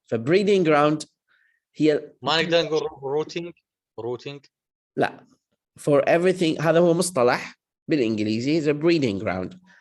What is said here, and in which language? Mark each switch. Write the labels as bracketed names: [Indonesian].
[Arabic] فbreeding ground هي ما نقدر نقول rooting. لا. [English] for everything [Arabic] هذا هو مصطلح بالإنجليزي [English] is a breeding ground.